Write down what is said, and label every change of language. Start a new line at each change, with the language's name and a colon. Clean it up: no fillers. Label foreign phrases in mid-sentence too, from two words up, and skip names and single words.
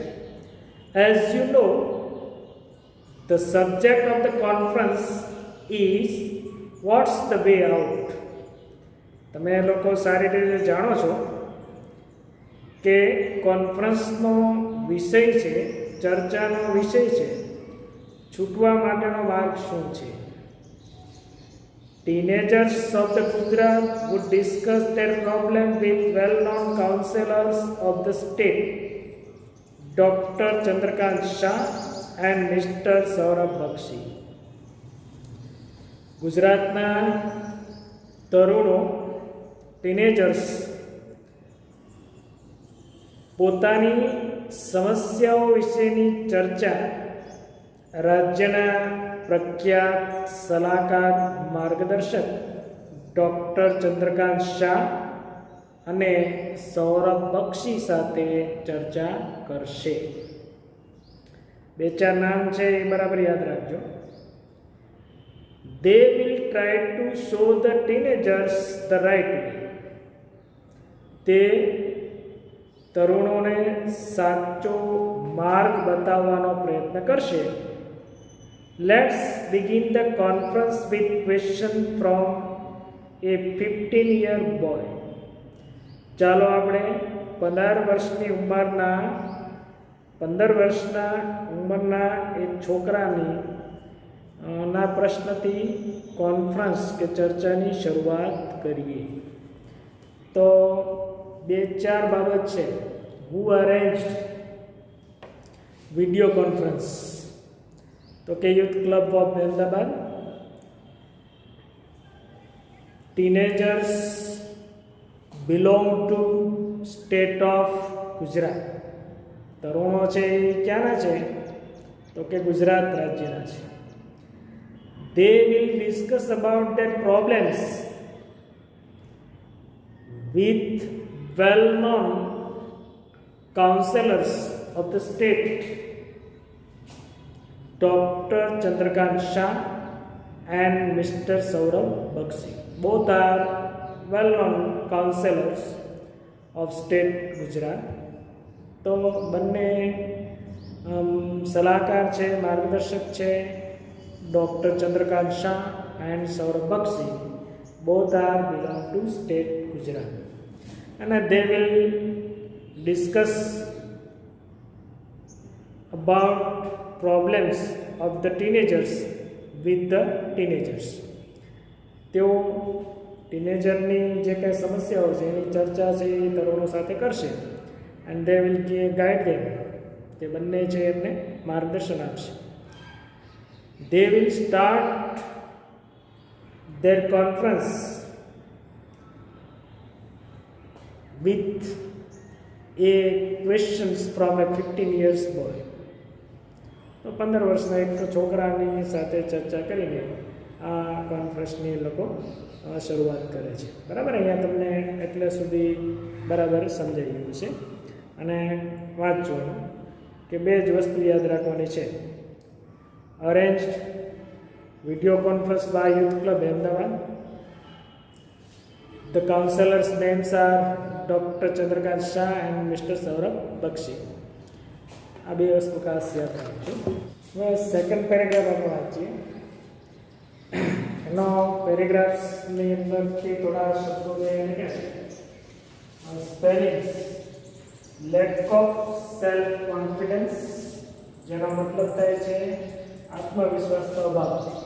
English: As you know, the subject of the conference is what's the way out.
Gujarati: તમે લોકો સારી રીતે જાણો છો કે કોન્ફરન્સનો વિષય છે, ચર્ચાનો વિષય છે, છૂટવા માટેનો માર્ગ શું છે.
English: Teenagers of the Gujarat would discuss their problem with well-known councillors of the state, Dr. Chandrakant Shah and Mr. Saurabh Bakshi.
Gujarati: ગુજરાતના તરુણો, ટીનેજર્સ, પોતાની સમસ્યાઓ વિશેની ચર્ચા રાજ્યના પ્રખ્યાત સલાહકાર માર્ગદર્શક ડૉક્ટર ચંદ્રકાંત શાહ અને સૌરભ બક્ષી સાથે ચર્ચા કરશે. બે ચાર નામ છે એ બરાબર યાદ રાખજો.
English: They will try to show the teenagers the right way.
Gujarati: તે તરુણોને સાચો માર્ગ બતાવવાનો પ્રયત્ન કરશે.
English: Let's begin the conference with question from a 15-year boy.
Gujarati: ચાલો આપણે 15 વર્ષની ઉંમરના એક છોકરાની ના પ્રશ્નથી કોન્ફરન્સ કે ચર્ચાની શરૂઆત કરીએ. તો બે ચાર બાબત છે.
English: Who arranged video conference?
Gujarati: તો કે યુથ ક્લબ ઓફ અહેમદાબાદ.
English: Teenagers belong to state of Gujarat.
Gujarati: તરુણો છે એ ક્યાંના છે? તો કે ગુજરાત રાજ્યના છે.
English: They will discuss about their problems with well-known councillors of the state, Dr. Chandrakant Shah and Mr. Saurabh Bakshi. Both are well-known counselors of state Gujarat.
Gujarati: તો બંને સલાહકાર છે, માર્ગદર્શક છે, ડૉક્ટર ચંદ્રકાંત શાહ એન્ડ સૌરભ બક્ષી.
English: Both are belong to state Gujarat. And they will discuss about problems of the teenagers with the teenagers.
Gujarati: તેઓ ટીનેજરની જે કંઈ સમસ્યાઓ છે એની ચર્ચા છે એ તરુણો સાથે કરશે.
English: And they will guide them.
Gujarati: તે બંને છે એમને માર્ગદર્શન આપશે.
English: they will start their conference with a questions from a 15 years boy.
Gujarati: તો 15 વર્ષના એક છોકરાની સાથે ચર્ચા કરીને આ કોન્ફરન્સની લોકો શરૂઆત કરે છે. બરાબર, અહીંયા તમને એટલે સુધી બરાબર સમજાઈ ગયું છે. અને વાંચવાનું કે બે જ વસ્તુ યાદ રાખવાની છે.
English: અરેન્જડ video conference by Youth Club Ahmedabad. The counselors' names are Dr. Chandrakant Shah and Mr. Saurabh Bakshi.
Gujarati: આ બે વસ્તુ ખાસ યાદ રાખજો. હવે
English: second paragraph
Gujarati: આપણે વાંચીએ. એનો પેરેગ્રાફ્સની અંદરથી થોડા શબ્દો લઈને સ્પેલિંગ્સ.
English: lack of self confidence,
Gujarati: જેનો મતલબ થાય છે આત્મવિશ્વાસનો અભાવ.